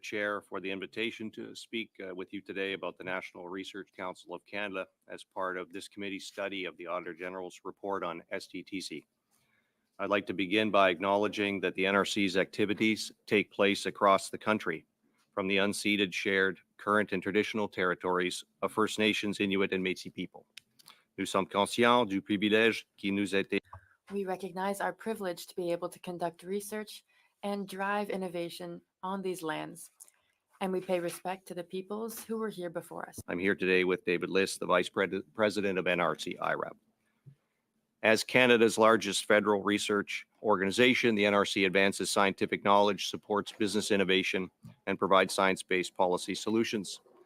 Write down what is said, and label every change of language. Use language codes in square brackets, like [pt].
[en] Chair, for the invitation to speak with you today about the National Research Council of Canada as part of this committee's study of the Auditor General's report on SDTC. I'd like to begin by acknowledging that the NRC's activities take place across the country, from the unceded, shared, current, and traditional territories of First Nations, Inuit, and Métis people. [fr] Nous sommes conscients du privilège qui nous a été. [en] We recognize our privilege to be able to conduct research and drive innovation on these lands, and we pay respect to the peoples who were here before us. I'm here today with David Lisk, the Vice President of NRC IRAP. As Canada's largest federal research organization, the NRC advances scientific knowledge, supports business innovation, and provides science-based policy solutions.